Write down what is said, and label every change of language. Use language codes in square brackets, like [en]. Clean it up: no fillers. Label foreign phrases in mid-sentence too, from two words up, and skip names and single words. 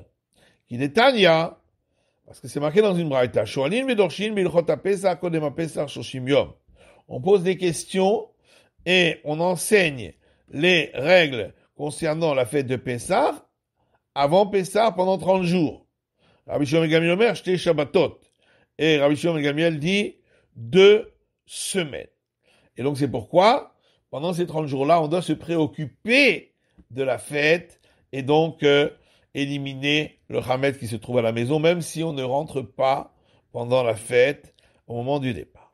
[fr] Qu'il est Tanya, parce que c'est marqué dans une braïta. On pose des questions et on enseigne les règles concernant la fête de Pessah avant Pessah pendant 30 jours. [he] רבי שמעון בן גמליאל אומר שתי שבתות. [fr] Et Rabbi Shimon ben Gamliel dit 2 semaines. Et donc c'est pourquoi, pendant ces 30 jours-là, on doit se préoccuper de la fête et donc éliminer le Hametz qui se trouve à la maison, même si on ne rentre pas pendant la fête au moment du départ.